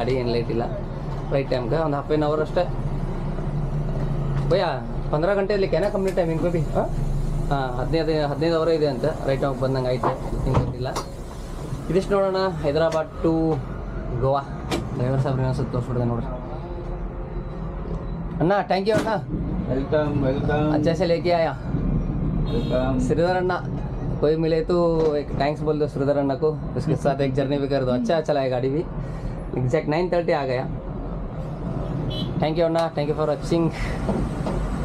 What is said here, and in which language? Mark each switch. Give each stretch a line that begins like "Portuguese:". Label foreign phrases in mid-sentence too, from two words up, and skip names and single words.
Kannada: ಗಾಡಿ ಏನು ಲೇಟ್ ಇಲ್ಲ,
English: right time-ge
Kannada: ಒಂದು
English: half an hour
Kannada: ಅಷ್ಟೇ. ಭಯ್ಯ 15 ಗಂಟೆಯಲ್ಲಿ ಕ್ಯಾನ
English: complete timing
Kannada: ಬೇಬಿ. ಹಾಂ 15 ಅವರೇ ಇದೆ ಅಂತ
English: right time-ge
Kannada: ಬಂದಂಗೆ ಆಯ್ತು. ಹಿಂಗೆ ಗೊತ್ತಿಲ್ಲ. ಇದಿಷ್ಟು ನೋಡೋಣ ಹೈದರಾಬಾದ್ ಟು ಗೋವಾ. ಡ್ರೈವರ್ ಸಾಹೇಬ್ರು ಇನ್ನೊಂದ್ಸತಿ ತೋರಿಸ್ಬಿಡ್ದೆ ನೋಡ್ರಿ. ಅಣ್ಣ
English: thank you
Kannada: ಅಣ್ಣ,
Hindi: वेलकम अच्छा से लेके आया श्रीधर अन्ना। कोई मिले तो एक थैंक्स बोल दो श्रीधर अन्ना को, उसके साथ एक जर्नी भी कर दो। अच्छा चला है गाड़ी भी। एग्जैक्ट 9:30 आ गया।
English: thank you Anna, thank you for watching.